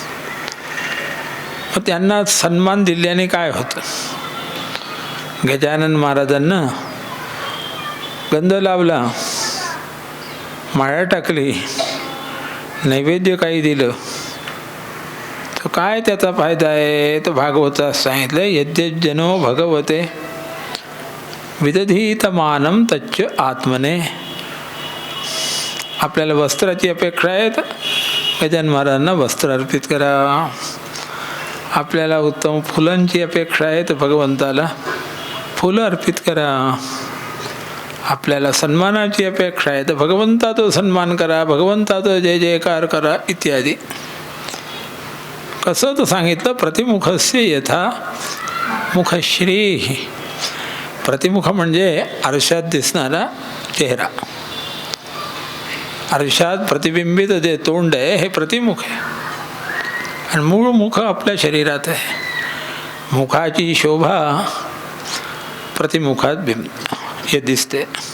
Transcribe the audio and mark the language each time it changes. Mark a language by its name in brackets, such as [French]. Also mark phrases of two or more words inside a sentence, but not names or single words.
[Marathi] मग त्यांना सन्मान दिल्याने काय होतं? गजानन महाराजांना गंध लावला, माळा टाकली, नैवेद्य काही दिलं तर काय त्याचा फायदा आहे? तर भागवतात सांगितलं, [Sanskrit] यद्यज्जनो भगवते विदधीत मानं तच्च आत्मने. [Marathi] आपल्याला वस्त्राची अपेक्षा आहे तर गजानन महाराजांना वस्त्र अर्पित करा. आपल्याला उत्तम फुलांची अपेक्षा आहे तर भगवंताला फुलं अर्पित करा. आपल्याला सन्मानाची अपेक्षा आहे तर भगवंताचा सन्मान करा, भगवंताचा जय जयकार करा इत्यादी. कसं तर सांगितलं, [Sanskrit] प्रतिमुखस्य यथा मुखश्री. [Marathi] प्रतिमुख म्हणजे आरशात दिसणारा चेहरा. आरशात प्रतिबिंबित जे तोंड आहे हे प्रतिमुख आहे, आणि मूळ मुख आपल्या शरीरात आहे. मुखाची शोभा प्रतिमुखात हे दिसते.